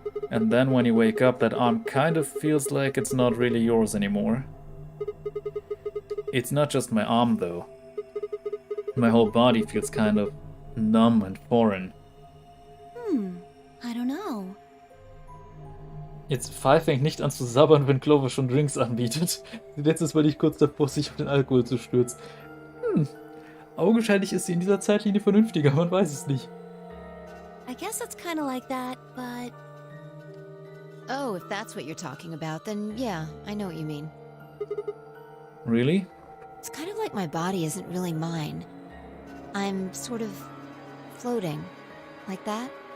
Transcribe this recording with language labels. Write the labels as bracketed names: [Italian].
[English] And then when you wake up, that arm kind of feels like it's not really yours anymore. It's not just my arm, though. My whole body feels kind of numb and foreign. I don't know. [German] Jetzt Five fängt nicht an zu sabbern, wenn Clover schon Drinks anbietet. Letztes Mal nicht kurz davor, sich auf den Alkohol zu stürzen. Augenscheinlich ist sie in dieser Zeitlinie vernünftiger, man weiß es nicht. [English] I guess it's kind of like that, but... Oh, if that's what you're talking about, then yeah, I know what you mean. Really? It's kind of like my body isn't really mine. I'm sort of floating. Like that?